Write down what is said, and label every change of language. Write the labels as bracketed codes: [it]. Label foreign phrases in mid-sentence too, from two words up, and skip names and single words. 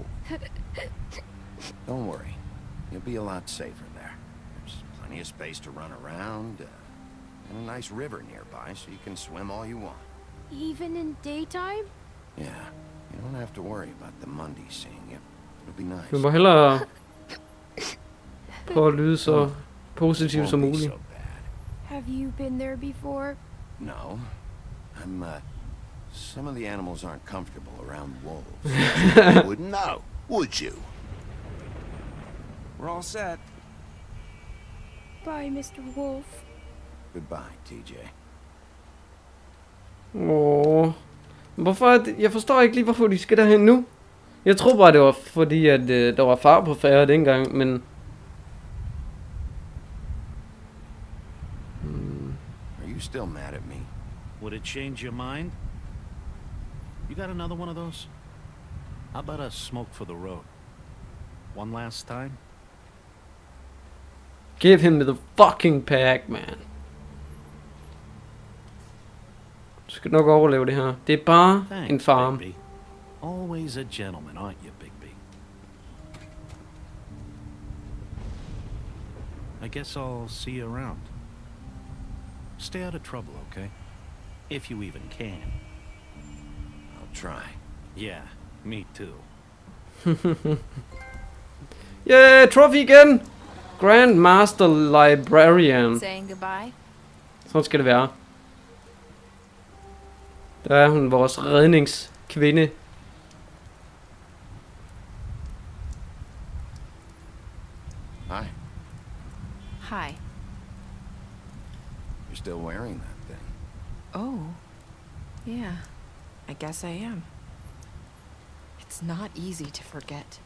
[en] Don't worry. You'll be a lot safer there. There's plenty of space to run around, and a nice river nearby, so you can swim all you want. Even in daytime? Yeah. You don't have to worry about the Monday seeing you. It'll be nice. [da] Vi må hellere prøve at lyde så positivt som muligt. [en] Have you been there before? No. Some of the animals aren't comfortable around wolves. You wouldn't know, would you? We're all set. Bye, Mr. Wolf. Goodbye, TJ. [da] Hvorfor? Jeg forstår ikke lige, hvorfor de skal derhen nu. Jeg tror bare, det var fordi, at der var far på færre dengang, men... [en] Are you still mad at me? Would it change your mind? You got another one of those? How about a smoke for the road? One last time? Give him the fucking pack, man. [da] Du skal nok overleve det her. Det er bare en farm. [en] Bigby. Always a gentleman, aren't you, Bigby? I guess I'll see you around. Stay out of trouble, okay? If you even can. I'll try. Yeah, me too. [da] Yeah, trophy igen! [en] Grandmaster Librarian. Saying goodbye? [da] Sådan skal det være. Der er hun, vores redningskvinde. [en] Hi. Hi. You're still wearing that thing. Oh. Yeah. I guess I am. It's not easy to forget.